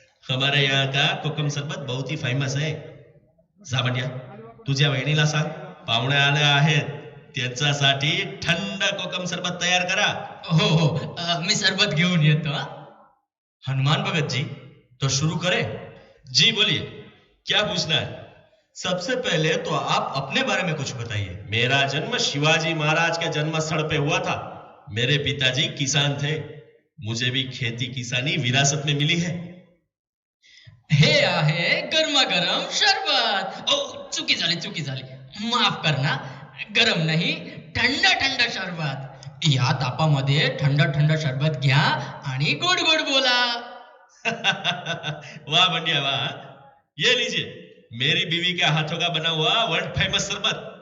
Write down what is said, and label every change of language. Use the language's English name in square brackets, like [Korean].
[Hindi] हमारे यहाँ का कोकम शरबत बहुत ही फेमस है। [Marathi] जामंड्या, तुझ्या बहिणीला सांग, पाहुणे आले आहेत, त्यांच्यासाठी थंड कोकम सरबत तयार करा। हो हो, मी सरबत घेऊन येतो हा. [Hindi] हनुमान भगत जी, तो शुरू करें? जी बोलिए, क्या पूछना है? सबसे पहले तो आप अपने बारे में कुछ बताइए। मेरा जन्म शिवाजी महाराज के जन्म स्थल पे हुआ था। मेरे पिताजी किसान थे। मुझे भी खेती किसानी विरासत में मिली है। [Marathi] हे आहे गरमागरम शरबत. ओ, चुकी झाली. [Hindi] माफ करना, [Marathi] गरम नाही, थंड थंड शरबत. या तापामध्ये थंड थंड शरबत घ्या आणि गोड गोड बोला. [Hindi] वाह बंडिया वाह, ये लीजिए मेरी बीवी के हाथों का बना हुआ वर्ल्ड फेमस शरबत।